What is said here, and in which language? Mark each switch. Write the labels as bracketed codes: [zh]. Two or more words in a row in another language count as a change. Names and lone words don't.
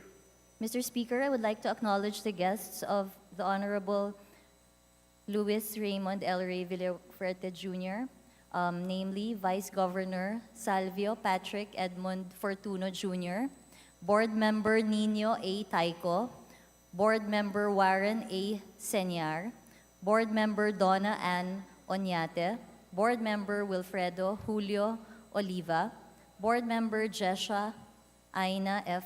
[en] Mr. Speaker, I would like to acknowledge the guests of the Honorable Luis Raymond L. Ray Villaferte Jr., namely Vice Governor Salvio Patrick Edmund Fortuno Jr., Board Member Nino A. Taico, Board Member Warren A. Senyar, Board Member Donna Ann Onyate, Board Member Wilfredo Julio Oliva, Board Member Jesha Aina F.